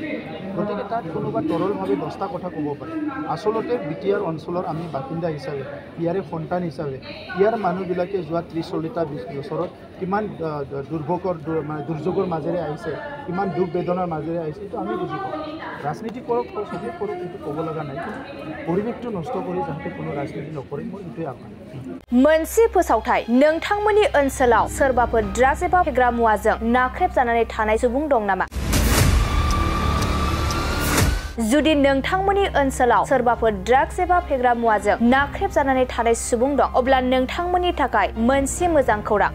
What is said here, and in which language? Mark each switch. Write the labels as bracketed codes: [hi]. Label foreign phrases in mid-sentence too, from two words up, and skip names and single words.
[as] গতিকে তাত কোনোবা তৰলভাৱে 10টা কথা ক'ব পাৰে। আচলতে BTR অঞ্চলৰ আমি বাসিন্দা হিচাপে, ইয়াৰে সন্তান হিচাপে, ইয়াৰ মানুহবিলাকে যোৱা 30-40টা বছৰত কিমান দুৰ্যোগৰ মাজেৰে আহিছে, কিমান দুখ বেদনাৰ মাজেৰে আহিছে, এইটো আমি বুজি পাওঁ। ৰাজনীতি কৰক, চবেই কৰক, এইটো ক'ব লগা নাই, কিন্তু পৰিৱেশটো নষ্ট কৰি যাতে কোনো ৰাজনীতি নকৰে, মই এইটোৱে আহ্বান। [brx] मोनसे फोसावथाय, नोंथांमोननि ओनसोलाव सोरबाफोर ड्राग्स एबा फेग्रा मुवाजों नाख्रेबजानानै थानाय सुबुं दं नामा? जुदि नोंथांमोननि ओनसोलाव सोरबाफोर ड्राग्स एबा फेग्रा मुवाजों नाख्रेबजानानै थानाय सुबुं दं, अब्ला नोंथांमोननि थाखाय मोनसे मोजां खौरां।